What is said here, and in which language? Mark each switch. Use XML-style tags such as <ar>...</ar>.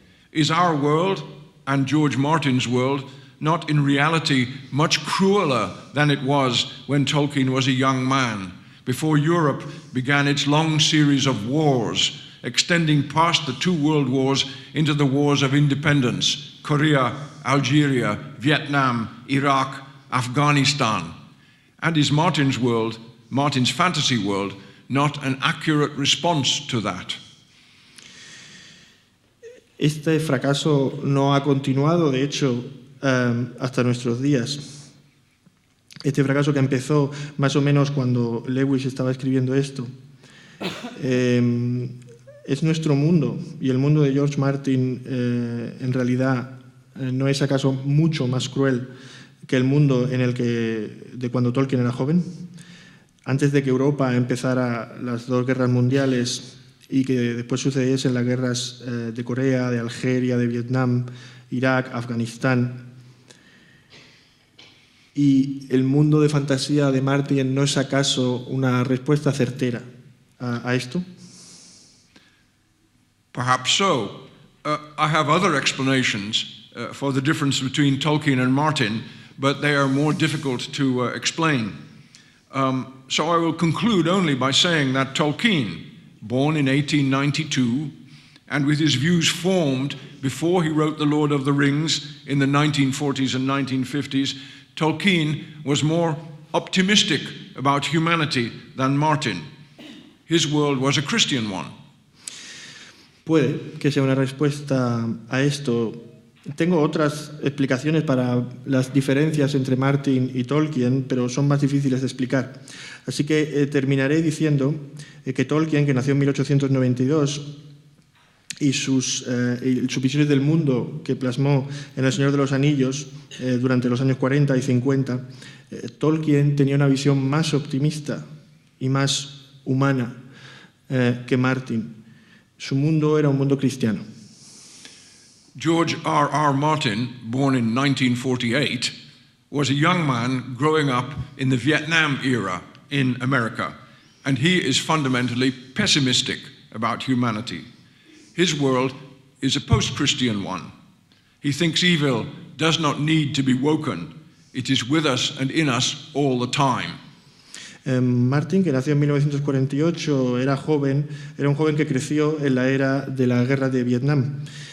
<en>Is our world, and George Martin's world, not in reality much crueler than it was when Tolkien was a young man, before Europe began its long series of wars, extending past the two world wars into the wars of independence, Korea, Algeria, Vietnam, Iraq, Afghanistan? And is Martin's world, Martin's fantasy world, not an accurate response to that?</en> <es>Este fracaso no ha continuado, de hecho, hasta nuestros días. Este fracaso que empezó más o menos cuando Lewis estaba escribiendo esto, es nuestro mundo, y el mundo de George Martin en realidad no es acaso mucho más cruel que el mundo en el que de cuando Tolkien era joven. Antes de que Europa empezara las dos guerras mundiales y que después sucediesen las guerras de Corea, de Algeria, de Vietnam, Irak, Afganistán, ¿Y el mundo de fantasía de Martin no es acaso una respuesta certera a esto?</es> <en>Perhaps so. I have other explanations for the difference between Tolkien and Martin, but they are more difficult to explain. So I will conclude only by saying that Tolkien, born in 1892, and with his views formed before he wrote The Lord of the Rings in the 1940s and 1950s, Tolkien was more optimistic about humanity than Martin. His world was a Christian one.</en> <es>Puede que sea una respuesta a esto. Tengo otras explicaciones para las diferencias entre Martin y Tolkien, pero son más difíciles de explicar. Así que terminaré diciendo que Tolkien, que nació en 1892, y sus visiones del mundo que plasmó en El Señor de los Anillos durante los años 40 y 50, Tolkien tenía una visión más optimista y más humana que Martin. Su mundo era un mundo cristiano.</es> <en>George R.R. Martin, born in 1948, was a young man growing up in the Vietnam era in America, and he is fundamentally pessimistic about humanity. His world is a post-Christian one. He thinks evil does not need to be woken. It is with us and in us all the time.</en> <es>Martin, que nació en 1948, era un joven que creció en la era de la guerra de Vietnam.</es>